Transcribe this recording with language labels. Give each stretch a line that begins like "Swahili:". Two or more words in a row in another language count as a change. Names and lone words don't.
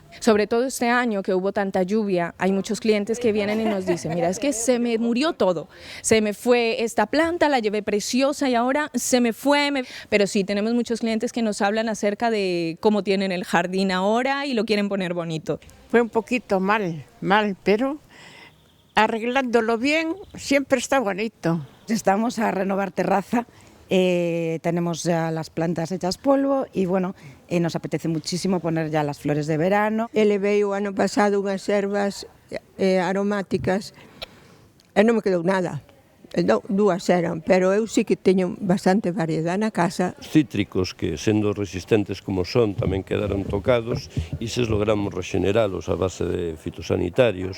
Spanish: Sobre todo este año que hubo tanta lluvia, hay muchos clientes que vienen y nos dicen, mira, es que se me murió todo, se me fue esta planta, la llevé preciosa y ahora se me fue, pero sí, tenemos muchos clientes que nos hablan acerca de cómo tienen el jardín ahora y lo quieren poner bonito. Fue un poquito mal, pero arreglándolo bien siempre está bonito. Estamos a renovar terraza, tenemos ya las plantas hechas polvo y bueno, nos apetece muchísimo poner ya las flores de verano.
Galician: Elevei o ano pasado unhas ervas aromáticas e non me quedou nada. Dúas eran, pero eu sí que teño bastante variedade na casa. Cítricos que, sendo resistentes como son, tamén quedaron tocados e se logramos regeneralos a base de fitosanitarios.